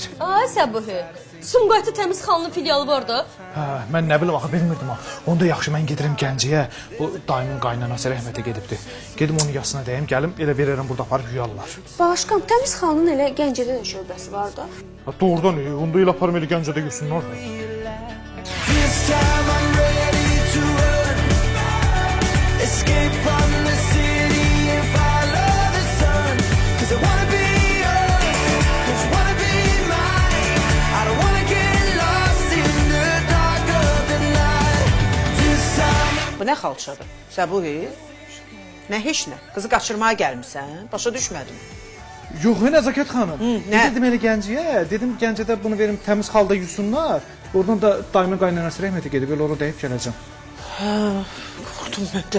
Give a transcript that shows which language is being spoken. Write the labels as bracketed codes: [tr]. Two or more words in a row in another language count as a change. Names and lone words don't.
[az] Ay Səbuhi, Sumqayıtda təmiz xalının filialı var da. Hə, mən nə bilim, axı bilmirdim ha. Onda yaxşı, mən gedirəm Gəncəyə. Bu dayımın qaynanası rəhmətə gedibdi. Gedim onun yasına dəyim, gəlim, elə verərəm burada aparıb yuyarlar. Balaşqan, təmiz xalının elə Gəncədə də şöbəsi var da. Ha, doğrudan, onda elə aparım elə Gəncədə yusunlar. [en] Escape from the city and follow the sun. 'Cause I wanna be yours, 'cause I wanna be mine. I don't wanna get lost in the dark of the night. This time [az] Bu nə xalçadır? Səbuhi? Nə heç nə? Qızı qaçırmağa gəlmisən? Başa düşmədim. Yox, Nəzakət xanım. Nə? Dedim elə Gəncəyə, dedim Gəncədə bunu verim təmiz xalda yusunlar. Oradan da dayımın qaynanası rəhmətə gedib, elə orada dəyib gələcəm. Hə, qorxdum mən də.